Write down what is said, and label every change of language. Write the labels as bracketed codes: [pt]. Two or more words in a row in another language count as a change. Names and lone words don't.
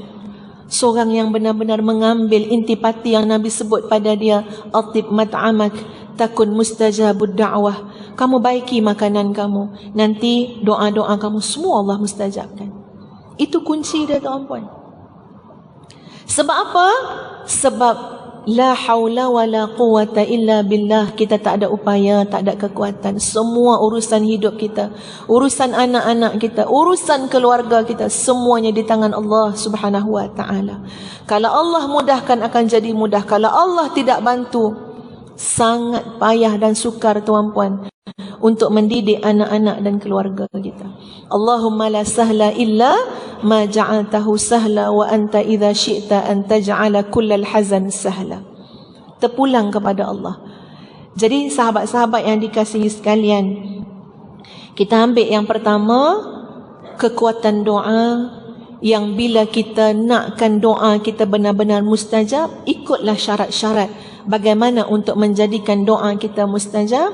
[ms] Seorang yang benar-benar mengambil intipati yang Nabi sebut pada dia. [ar] أطب مطعمك تكن مستجاب الدعوة. [ms] Kamu baiki makanan kamu, nanti doa-doa kamu semua Allah mustajabkan. Itu kunci dia, tuan-puan. Sebab apa? [ar] Sebab لا حول ولا قوة إلا بالله. [ms] Kita tak ada upaya, tak ada kekuatan. Semua urusan hidup kita, urusan anak-anak kita, urusan keluarga kita, semuanya di tangan Allah [ar] سبحانه وتعالى. [ms] Kalau Allah mudahkan akan jadi mudah. Kalau Allah tidak bantu, sangat payah dan sukar, tuan-puan, untuk mendidik anak-anak dan keluarga kita. [ar] اللهم لا سهل إلا ما جعلته سهلا وأنت إذا شئت أن تجعل كل الحزن سهلا. [ms] Terpulang kepada Allah. Jadi sahabat-sahabat yang dikasihi sekalian, kita ambil yang pertama, kekuatan doa, yang bila kita nakkan doa kita benar-benar mustajab, ikutlah syarat-syarat bagaimana untuk menjadikan doa kita mustajab.